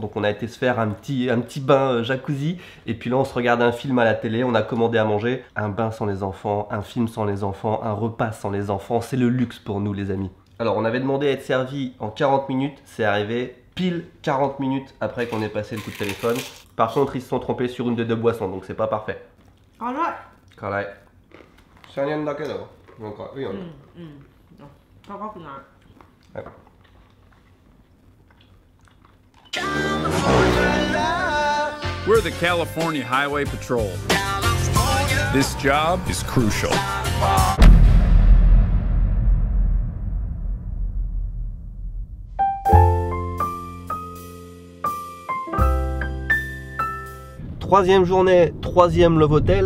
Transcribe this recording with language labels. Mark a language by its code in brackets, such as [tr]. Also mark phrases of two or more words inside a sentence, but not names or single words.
[fr] Donc on a été se faire un petit bain jacuzzi et puis là on se regarde un film à la télé, on a commandé à manger. Un bain sans les enfants, un film sans les enfants, un repas sans les enfants, c'est le luxe pour nous les amis. Alors on avait demandé à être servi en 40 minutes, c'est arrivé pile 40 minutes après qu'on ait passé le coup de téléphone. Par contre, ils se sont trompés sur une des 2 boissons, donc c'est pas parfait. [ja] Karai. 1000 yenだけど、なんかいいよね。高くない。 [en] We're the California Highway Patrol. This job is crucial. [fr] Troisième journée, 3e love hotel.